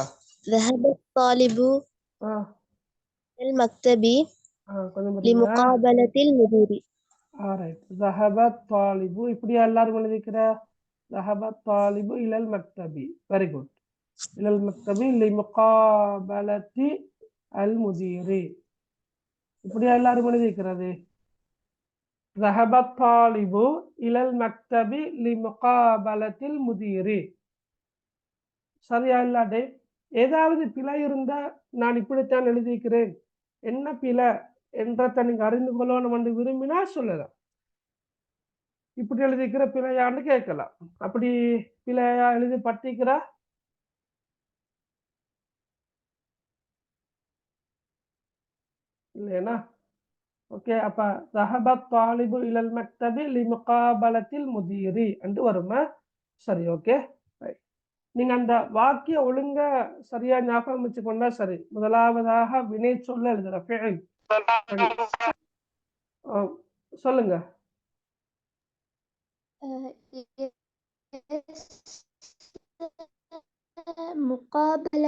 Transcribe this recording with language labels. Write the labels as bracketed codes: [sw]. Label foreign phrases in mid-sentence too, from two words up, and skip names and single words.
[ar] ذهب الطالب إلى المكتب [ta] கொஞ்சம் பாருங்க. [ar] لمقابلة المدير. [ta] ரைட். [ar] ذهب الطالب [ta] இப்படியா எல்லாரும் எழுதிக்கிற? [ar] ذهب الطالب إلى المكتب. [en] very good. [ar] إلى المكتب لمقابلة المدير. [ta] இப்படியா எல்லாரும் எழுதிக்கிறது? [ar] ذهب الطالب إلى المكتب لمقابلة المدير. [ta] சரியா இல்லாட்டே ஏதாவது பிழை இருந்தா நான் இப்படித்தான் எழுதிக்கிறேன், என்ன பிழை என்றதை நீங்க அறிந்து கொள்ளணும் என்று விரும்பினா சொல்லலாம். இப்படி எழுதிக்கிற பிழையான்னு கேட்கலாம். அப்படி பிழையா எழுதி பட்டிக்கிறா? இல்லையா? ஓகே. அப்ப [ar] ذهب الطالب إلى المكتب لمقابلة المدير [ta] என்று வருமா? சரி, ஓகே. நீங்க அந்த வாக்கிய ஒழுங்க சரியா ஞாபகம் வச்சுக்கொண்டா சரி. முதலாவதாக வினை சொல்ல எழுதுற ஃபிஇல். சொல்லுங்க. [ar] முகாபலா